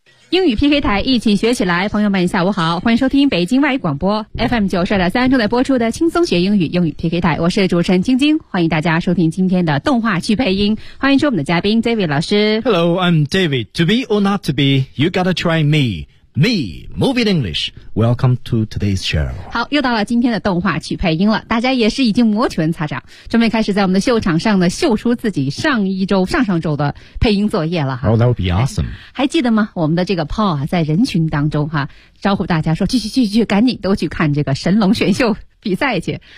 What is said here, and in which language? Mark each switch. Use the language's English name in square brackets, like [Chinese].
[Chinese] 英语 PK 台，一起学起来。朋友们下午好，欢迎收听北京外语广播 FM92.3 正在播出的轻松学英语英语 PK 台，我是主持人晶晶，欢迎大家收听今天的动画剧配音，欢迎出我们的嘉宾 David 老师。 [English] Hello, I'm David. To be or not to be, you gotta try me. Me, Moving English. Welcome to today's show. [Chinese] 好，又到了今天的动画剧配音了，大家也是已经摩拳擦掌，准备开始在我们的秀场上呢秀出自己上一周上上周的配音作业了。 [English] Oh, that would be awesome. [Chinese] 还记得吗，我们的这个 Paul 啊，在人群当中哈，招呼大家说去赶紧都去看这个神龙选秀比赛去。